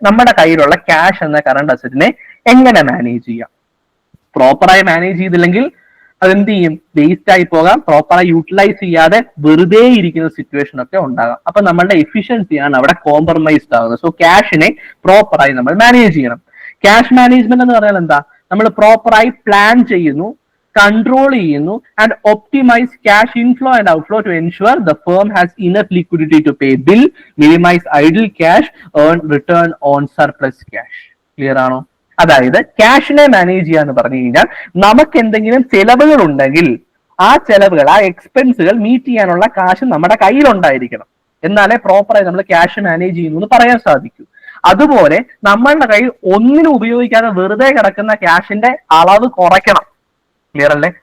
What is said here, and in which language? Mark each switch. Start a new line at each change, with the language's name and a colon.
Malayalam: നമ്മുടെ കയ്യിലുള്ള ക്യാഷ് എന്ന കറണ്ട് അസറ്റിനെ എങ്ങനെ മാനേജ് ചെയ്യാം. പ്രോപ്പറായി മാനേജ് ചെയ്തില്ലെങ്കിൽ അതെന്ത് ചെയ്യും? വേസ്റ്റ് ആയി പോകാം. പ്രോപ്പറായി യൂട്ടിലൈസ് ചെയ്യാതെ വെറുതെ ഇരിക്കുന്ന സിറ്റുവേഷൻ ഒക്കെ ഉണ്ടാകാം. അപ്പൊ നമ്മളുടെ എഫിഷ്യൻസിയാണ് അവിടെ കോംപ്രമൈസ്ഡ് ആകുന്നത്. സോ ക്യാഷിനെ പ്രോപ്പറായി നമ്മൾ മാനേജ് ചെയ്യണം. ക്യാഷ് മാനേജ്മെന്റ് എന്ന് പറഞ്ഞാൽ എന്താ? നമ്മൾ പ്രോപ്പറായി പ്ലാൻ ചെയ്യുന്നു, control ചെയ്യുന്നു
English: and optimize cash inflow and outflow to ensure the firm has enough liquidity to pay bill, minimize idle cash, earn return on surplus cash.
Malayalam: Clear ആണോ? അതായത് ക്യാഷിനെ മാനേജ് ചെയ്യാന്ന് പറഞ്ഞു കഴിഞ്ഞാൽ നമുക്ക് എന്തെങ്കിലും ചെലവുകൾ ഉണ്ടെങ്കിൽ ആ ചെലവുകൾ, ആ എക്സ്പെൻസുകൾ മീറ്റ് ചെയ്യാനുള്ള കാശ് നമ്മുടെ കയ്യിലുണ്ടായിരിക്കണം. എന്നാലേ പ്രോപ്പറായി നമ്മൾ ക്യാഷ് മാനേജ് ചെയ്യുന്നു എന്ന് പറയാൻ സാധിക്കൂ. അതുപോലെ നമ്മളുടെ കയ്യിൽ ഒന്നിനും ഉപയോഗിക്കാതെ വെറുതെ കിടക്കുന്ന ക്യാഷിന്റെ അളവ് കുറയ്ക്കണം. ക്ലിയർ അല്ലേ?